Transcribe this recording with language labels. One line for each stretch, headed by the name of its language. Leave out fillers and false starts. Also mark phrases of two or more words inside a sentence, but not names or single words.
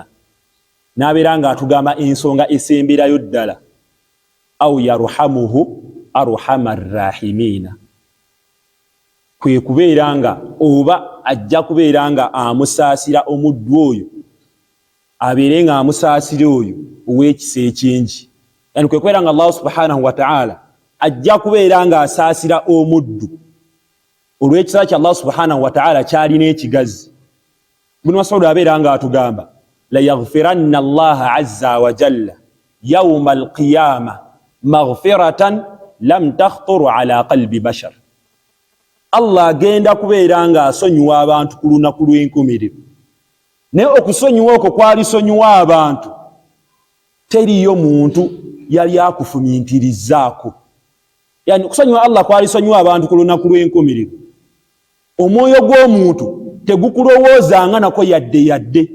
Ganda: N'abeera nga atugamba ensonga esemberayo ddala,
Arabic: أو يرحمه أرحم الراحمين,
Ganda: kwe kubeera nga oba ajja kubeera nga amusaasira omuddu oyo, abeere nga amusaasira oyo ow'ekisa ekingi. Yani kwe kubeera nga Allah
Arabic: سبحانه وتعالى
Ganda: ajja kubeera nga asaasira omuddu olw'ekisa kya Allah
Arabic: سبحانه وتعالى
Ganda: kyalina ekigazi. Ibn Mas'ud abeera nga atugamba
Arabic: ليغفرن الله عز وجل يوم القيامة مغفرة لم تخطر على قلب بشر.
Ganda: Allah agenda kubeera nga asonyiwa abantu ku lunaku lw'enkomerero, naye okusonyiwa okwo kwalisonyiwa abantu teriyo muntu yali akufumiintirizaako. Yani okusonyiwa Allah kwalisonyiwa abantu ku lunaku lw'enkomerero, omwoyo gw'omuntu tegukulowoozanga nako yadde.